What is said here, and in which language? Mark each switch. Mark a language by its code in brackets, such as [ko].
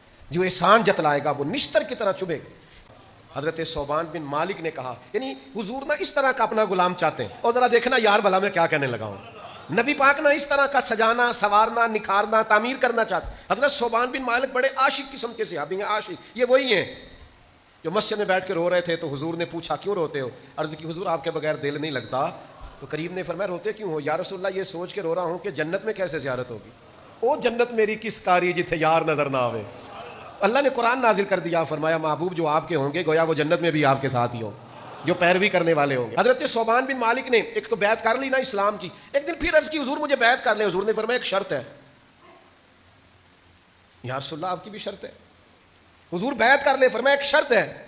[ur] جو احسان جتلائے گا وہ نشتر کی طرح چبھے. حضرت ثوبان بن مالک نے کہا, یعنی حضور نہ اس طرح کا اپنا غلام چاہتے ہیں, اور ذرا دیکھنا یار بھلا میں کیا کہنے لگا ہوں, نبی پاک نہ اس طرح کا سجانا, سوارنا, نکھارنا, تعمیر کرنا چاہتے. حضرت ثوبان بن مالک بڑے عاشق قسم کے صحابی ہیں. عاشق یہ وہی ہیں جو مسجد میں بیٹھ کے رو رہے تھے, تو حضور نے پوچھا کیوں روتے ہو؟ عرض کی حضور آپ کے بغیر دل نہیں لگتا. تو کریم نے فرمایا روتے کیوں ہو؟ یا رسول اللہ یہ سوچ کے رو رہا ہوں کہ جنت میں کیسے زیارت ہوگی. [pa] او جنت میری کس کاری جتھے یار نظر نہ آوے. [ur] اللہ نے قرآن نازل کر دیا, فرمایا محبوب جو آپ کے ہوں گے گویا وہ جنت میں بھی آپ کے ساتھ ہی ہوں, جو پیروی کرنے والے ہوں گے. حضرت ثوبان بن مالک نے ایک تو بیعت کر لی نا اسلام کی, ایک دن پھر عرض کی حضور مجھے بیعت کر لیں. حضور نے فرمایا ایک شرط ہے. یا رسول اللہ آپ کی بھی شرط ہے؟ حضور بیعت کر لیں. فرمایا ایک شرط ہے.